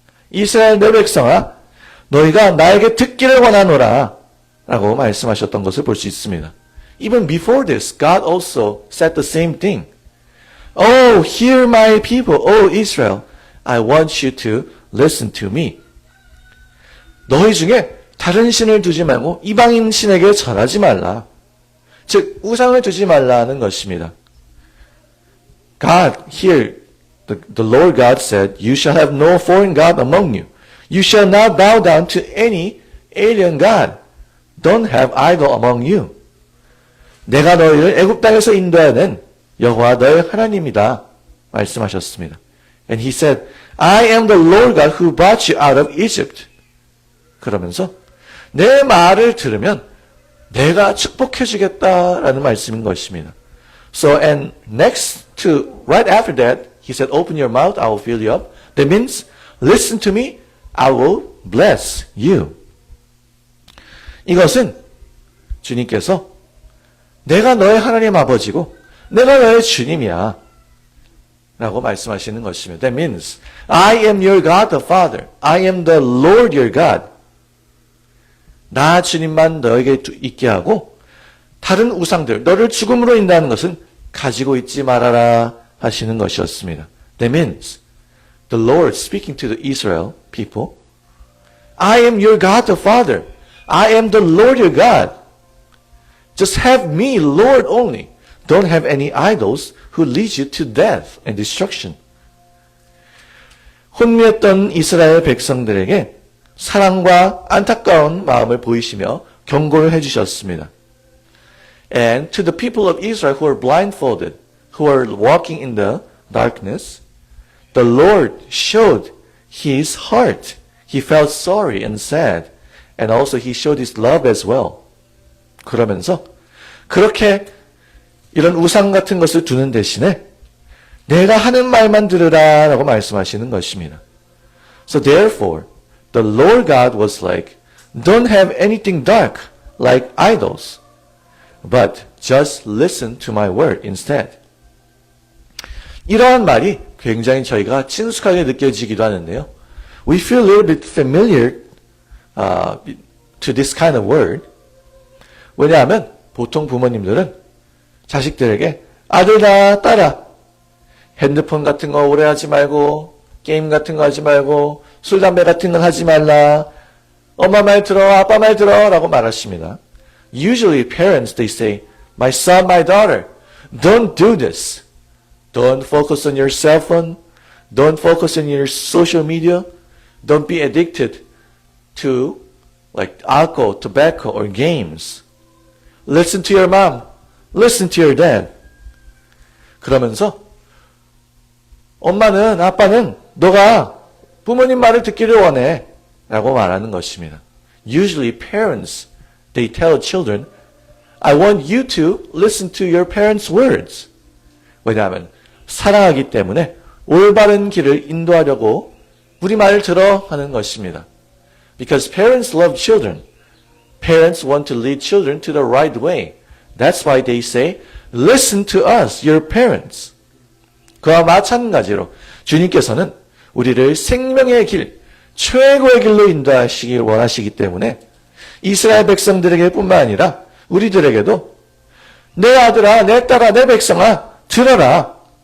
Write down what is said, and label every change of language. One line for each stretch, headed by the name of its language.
Korean: 이스라엘 내 백성아, 너희가 나에게 듣기를 원하노라. 라고 말씀하셨던 것을 볼 수 있습니다.
English: Even before this, God also said the same thing. Oh, hear my people, O Israel. I want you to listen to me.
Korean: 너희 중에 다른 신을 두지 말고 이방인 신에게 절하지 말라. 즉 우상을 두지 말라는 것입니다.
English: God here, the Lord God said, you shall have no foreign god among you. You shall not bow down to any alien god. Don't have idol among you.
Korean: 내가 너희를 애굽 땅에서 인도하는 여호와 너희 하나님이다 말씀하셨습니다.
English: And he said, I am the Lord God who brought you out of Egypt.
Korean: 그러면서 내 말을 들으면 내가 축복해 주겠다라는 말씀인 것입니다.
English: So and next to right after that, he said, open your mouth, I will fill you up. That means listen to me, I will bless you.
Korean: 이것은 주님께서 내가 너의 하나님 아버지고 내가 너의 주님이야 라고 말씀하시는 것입니다.
English: That means I am your God the Father. I am the Lord your God.
Korean: 나 주님만 너에게 있게 하고 다른 우상들, 너를 죽음으로 인도하는 것은 가지고 있지 말아라 하시는 것이었습니다.
English: That means the Lord speaking to the Israel people, I am your God the Father. I am the Lord your God. Just have me, Lord only. Don't have any idols who lead you to death and destruction.
Korean: 혼미했던 이스라엘 백성들에게 사랑과 안타까운 마음을 보이시며 경고를 해주셨습니다.
English: And to the people of Israel who are blindfolded, who are walking in the darkness, the Lord showed His heart. He felt sorry and sad, and also He showed His love as well.
Korean: 그러면서 그렇게 이런 우상 같은 것을 두는 대신에 내가 하는 말만 들으라 라고 말씀하시는 것입니다.
English: So therefore, the Lord God was like, don't have anything dark like idols, but just listen to my word instead.
Korean: 이러한 말이 굉장히 저희가 친숙하게 느껴지기도 하는데요.
English: We feel a little bit familiar to this kind of word.
Korean: 왜냐하면 보통 부모님들은 자식들에게 아들아, 딸아, 핸드폰 같은 거 오래 하지 말고, 게임 같은 거 하지 말고, 술, 담배 같은 건 하지 말라. 엄마 말 들어, 아빠 말 들어 라고 말하십니다.
English: Usually parents, they say, my son, my daughter, don't do this. Don't focus on your cell phone. Don't focus on your social media. Don't be addicted to like alcohol, tobacco, or games. Listen to your mom. Listen to your dad.
Korean: 그러면서 엄마는, 아빠는 너가 부모님 말을 듣기를 원해 라고 말하는 것입니다.
English: Usually parents, they tell children, I want you to listen to your parents' words.
Korean: 왜냐하면 사랑하기 때문에 올바른 길을 인도하려고 우리 말을 들어 하는 것입니다.
English: Because parents love children. Parents want to lead children to the right way. That's why they say, listen to us, your parents.
Korean: 그와 마찬가지로 주님께서는 우리를 생명의 길, 최고의 길로 인도하시길 원하시기 때문에 이스라엘 백성들에게 뿐만 아니라 우리들에게도 내 아들아, 내 딸아, 내 백성아, 들어라.